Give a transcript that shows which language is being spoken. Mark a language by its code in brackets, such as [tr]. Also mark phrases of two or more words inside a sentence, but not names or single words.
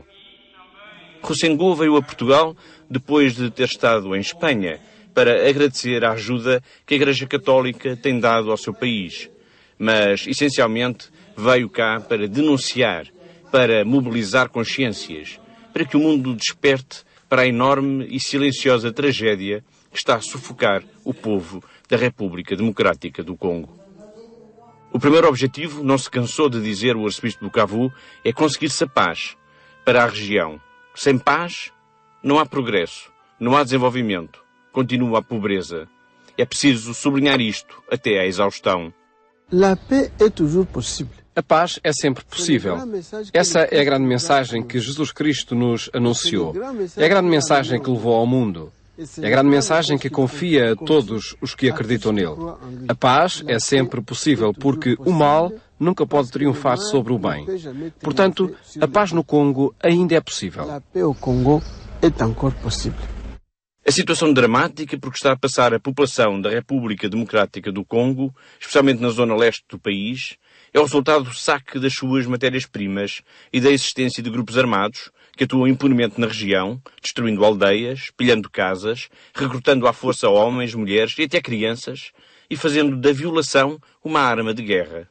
[pt] Roussengot veio a Portugal depois de ter estado em Espanha para agradecer a ajuda que a Igreja Católica tem dado ao seu país, mas essencialmente veio cá para denunciar, para mobilizar consciências, para que o mundo desperte para a enorme e silenciosa tragédia que está a sufocar o povo da República Democrática do Congo. O primeiro objetivo, não se cansou de dizer o arcebispo de Bukavu, é conseguir-se a paz para a região. Sem paz, não há progresso, não há desenvolvimento, continua a pobreza. É preciso sublinhar isto até à exaustão. [fr] La paix est toujours possible. [pt] A paz é sempre possível. Essa é a grande mensagem que Jesus Cristo nos anunciou. É a grande mensagem que levou ao mundo. É a grande mensagem que confia a todos os que acreditam nele. A paz é sempre possível porque o mal nunca pode triunfar sobre o bem. Portanto, a paz no Congo ainda é possível. [fr] La paix au Congo est encore possible. [pt] A situação dramática por que está a passar a população da República Democrática do Congo, especialmente na zona leste do país, é o resultado do saque das suas matérias-primas e da existência de grupos armados que atuam impunemente na região, destruindo aldeias, pilhando casas, recrutando à força homens, mulheres e até crianças, e fazendo da violação uma arma de guerra.